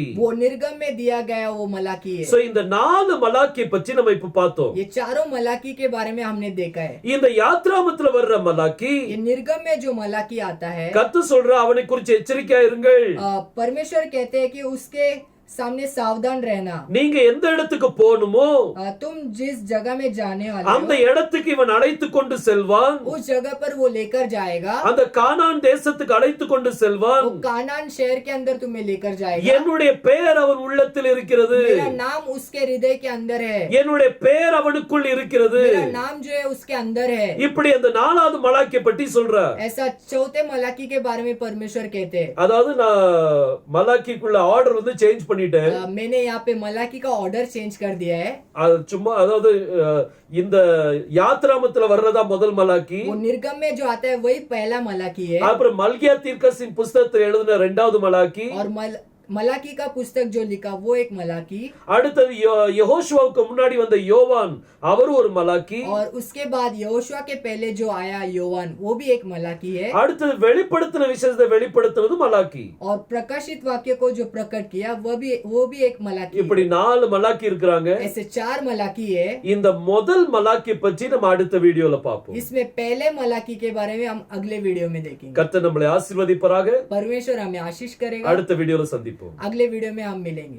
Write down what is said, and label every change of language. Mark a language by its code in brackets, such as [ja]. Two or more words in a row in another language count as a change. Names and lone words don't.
[hi] वो निर्गम में दिया गया वो मलाकी है। [ta] சோ இந்த நாலு மலாக்கியை பற்றி நம்ம இப்ப பார்த்தோம். [hi] ये चारों मलाकी के बारे में हमने देखा है। [ta] இந்த யாத்ராகமத்துல வர்ற மலாக்கி [hi] ये निर्गम में जो मलाकी आता है, [ta] கர்த்தர் சொல்ற அவனை குறித்து எச்சரிக்கையா இருங்கள். [hi] परमेश्वर कहते हैं कि उसके सामने सावधान रहना। [ta] நீங்க எந்த இடத்துக்கு போகணுமோ [hi] तुम जिस जगह में जाने वाले [ta] அந்த [hi] हो, [ta] இடத்துக்கு இவன் அழைத்து கொண்டு செல்வான். [hi] उस जगह पर वो लेकर जाएगा। [ta] அந்த கானான் தேசத்துக்கு அழைத்து கொண்டு செல்வான். [hi] वो कानान शहर के अंदर तुम्हें लेकर जाएगा। [ta] என்னுடைய பெயர் அவன் உள்ளத்தில் இருக்கிறது. [hi] मेरा नाम उसके हृदय के अंदर है। [ta] என்னுடைய பெயர் அவனுக்குள் இருக்கிறது. [hi] मेरा नाम जो है उसके अंदर है। [ta] இப்படி அந்த நாலாவது மலாக்கியை பற்றி சொல்றார். [hi] ऐसा चौथे मलाकी के बारे में परमेश्वर कहते हैं। [ta] அதாவது நான் மலாக்கிக்குள்ள ஆர்டர் வந்து சேஞ்ச் பண்ணிட்டேன். [hi] मैंने यहाँ पे मलाकी का [en] order change [hi] कर दिया है। [ta] அது சும்மா அதாவது இந்த யாத்ராமத்துல வர்றதா முதல் மலாக்கி. [hi] वो निर्गम में जो आता है वही पहला मलाकी है। [ta] அப்புறம் மல்கியா தீர்க்கதரிசியின் புத்தகத்தில் எழுதின இரண்டாவது மலாக்கி. [hi] और मलाकी का पुस्तक जो लिखा वो एक मलाकी। [ta] அடுத்தது யெகோஷுவாவுக்கு முன்னாடி வந்த யோவான் அவர் ஒரு மலாக்கி. [hi] और उसके बाद यहोशुआ के पहले जो आया योवान वो भी एक मलाकी है। [ta] அடுத்தது வெளிப்படுத்தின விஷயத்தை வெளிப்படுத்துறது மலாக்கி. [hi] और प्रकाशित वाक्य को जो प्रकट किया वो भी एक मलाकी [ta] இப்படி [hi] है। [ta] நாலு மலாக்கி இருக்கிறாங்க. [hi] ऐसे चार मलाकी है। [ta] இந்த முதல் மலாக்கி பற்றி நம்ம அடுத்த வீடியோல பார்ப்போம். [hi] इसमें पहले मलाकी के बारे में हम अगले वीडियो में देखेंगे। [ta] கர்த்தர் நம்மளை ஆசீர்வதிப்பாராக. [hi] परमेश्वर हमें आशीष करेगा। [ta] அடுத்த வீடியோல சந்திப்போம். [hi] अगले वीडियो में हम मिलेंगे।